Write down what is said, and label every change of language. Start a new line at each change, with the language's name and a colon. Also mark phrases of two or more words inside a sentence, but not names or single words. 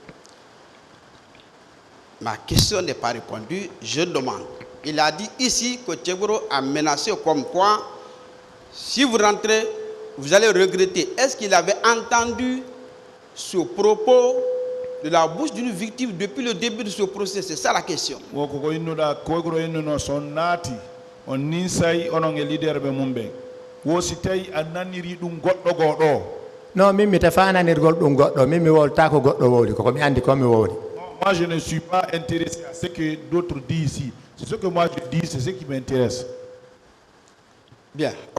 French: Ma question n'est pas répondue, je demande. Il a dit ici que Kegro a menacé comme quoi, si vous rentrez, vous allez regretter. Est-ce qu'il avait entendu ce propos de la bouche d'une victime depuis le début de ce procès? C'est ça la question.
Fula: Non, mimi tafana nirgol dum goddo mimi wolta ko goddo woli ko mi andi ko mi woli.
French: Moi je ne suis pas intéressé à ce que d'autres disent ici. C'est ce que moi je dis, c'est ce qui m'intéresse. Bien.